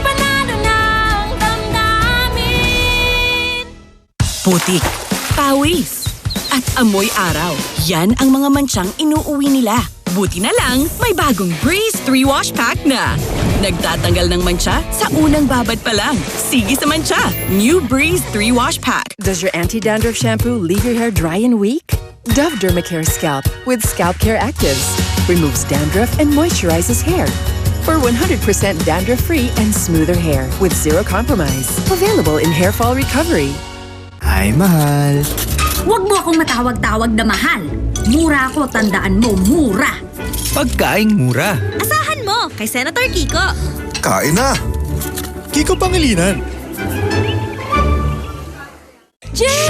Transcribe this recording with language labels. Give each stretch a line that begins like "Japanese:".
Filipino: Panalo ng damdamin. Putik, pawis, at amoy araw. Yan ang mga mansyang inuuwi nila. Buti na lang, may bagong Breeze 3 Wash Pack na. Nagtatanggal ng mancha sa unang babad pa lang. Sige sa mancha. New Breeze 3 Wash Pack.
English: Does your anti-dandruff shampoo leave your hair dry and weak? Dove Dermacare Scalp with Scalp Care Actives removes dandruff and moisturizes hair for 100% dandruff-free and smoother hair with zero compromise. Available in hair fall recovery.
Filipino: Ay, mahal. Huwag mo akong matawag-tawag na mahal. Mura ako, tandaan mo, mura. Pagkaing mura. Asahan mo kay Senator Kiko. Kain na! Kiko Pangilinan. Jen!